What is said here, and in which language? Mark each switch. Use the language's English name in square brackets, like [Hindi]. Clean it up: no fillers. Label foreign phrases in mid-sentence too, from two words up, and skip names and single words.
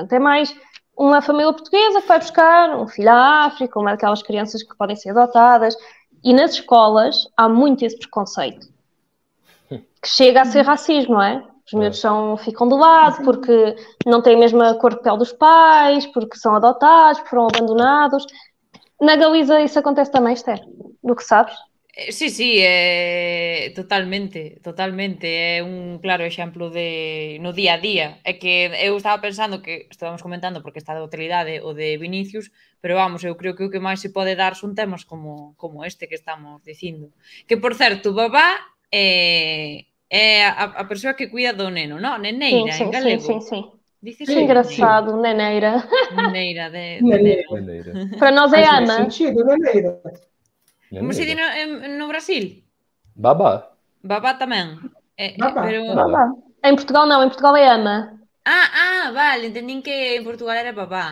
[Portuguese] É mais uma família portuguesa que vai buscar um filho à África, uma daquelas crianças que podem ser adotadas. E nas escolas há muito esse preconceito, que chega a ser racismo, não é? Os miúdos ficam de lado porque não têm a mesma cor de pele dos pais, porque são adotados, porque foram abandonados. Na Galiza isso acontece também, Esther, do que sabes? [Galician] Sí, totalmente. É un claro exemplo de no día a día. É que eu estaba pensando que estábamos comentando porque está de utilidade o de Vinicius, pero vamos, eu creo que o que máis se pode dar son temas como este que estamos dicindo. Que, por certo, babá é a persoa que cuida do neno, non? Neneira, en galego. [Portuguese] Sim. Que engraçado, neneira. Neneira. Para nós é ama. Faz sentido, neneira. Como se diz no Brasil? Babá. [Galician] Babá tamén. Babá. Babá. [Portuguese] Em Portugal não, em Portugal é ama. [Galician] Vale, entendi que em Portugal era babá.